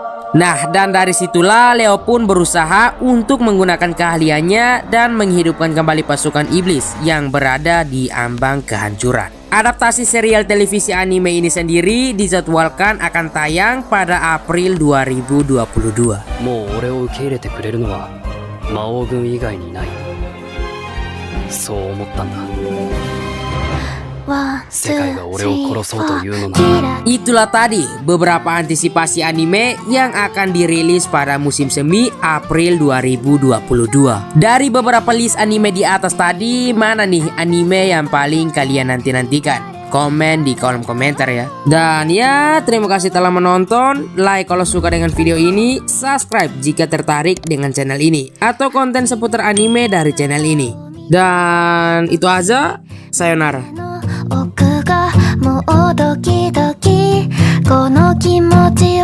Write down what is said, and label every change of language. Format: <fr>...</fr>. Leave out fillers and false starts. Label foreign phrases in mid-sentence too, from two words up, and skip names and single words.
<id>Nah, dan dari situlah Leo pun berusaha untuk menggunakan keahliannya dan menghidupkan kembali pasukan iblis yang berada di ambang kehancuran. Adaptasi serial televisi anime ini sendiri dijadwalkan akan tayang pada April 2022.</id> <ja>もう俺を受け入れてくれるのは魔王軍以外にない。そう思ったんだ。世界が俺を殺そうというのなら。</ja> <id>Itulah tadi beberapa antisipasi anime yang akan dirilis pada musim semi April 2022. Dari beberapa list anime di atas tadi, mana nih anime yang paling kalian nanti-nantikan? Komen di kolom komentar ya. Dan ya, terima kasih telah menonton. Like kalau suka dengan video ini, subscribe jika tertarik dengan channel ini atau konten seputar anime dari channel ini. Dan itu aja, sayonara.</id> <ja>奥がもうドキドキこの気持ちを</ja>